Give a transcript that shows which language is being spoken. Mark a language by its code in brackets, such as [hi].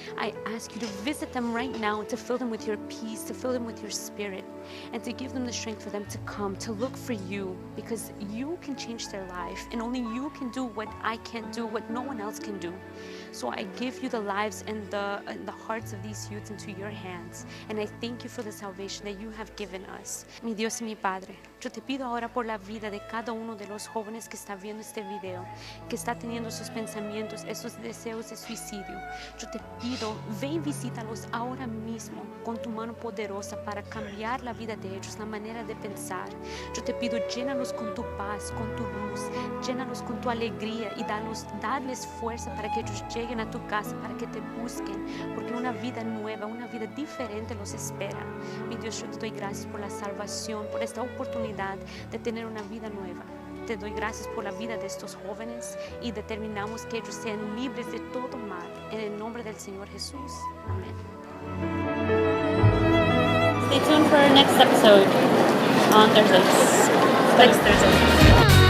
[en] I ask you to visit them right now, to fill them with your peace, to fill them with your spirit, and to give them the strength for them to come, to look for you, because you can change their life, and only you can do what I can't do, what no one else can do. So I give you the lives and the hearts of these youths into your hands, and I thank you for the salvation that you have given us. [es] Mi Dios y mi Padre, yo te pido ahora por la vida de cada uno de los jóvenes que está viendo este video, que está teniendo esos pensamientos, esos deseos de suicidio. Yo te pido, ve y visítalos ahora mismo con tu mano poderosa para cambiar la vida de ellos, la manera de pensar. Yo te pido, llénalos con tu paz, con tu luz, llénalos con tu alegría y darles fuerza para que ellos lleguen a tu casa, para que te busquen, porque una vida nueva, una vida diferente los espera. Mi Dios, yo te doy gracias por la salvación, por esta oportunidad de tener una vida nueva. Te doy gracias por la vida de estos jóvenes y determinamos que ellos sean libres de todo mal. En el nombre del Señor Jesús. Amén. [en] Stay tuned for our next episode on Thursdays. Next Thursday.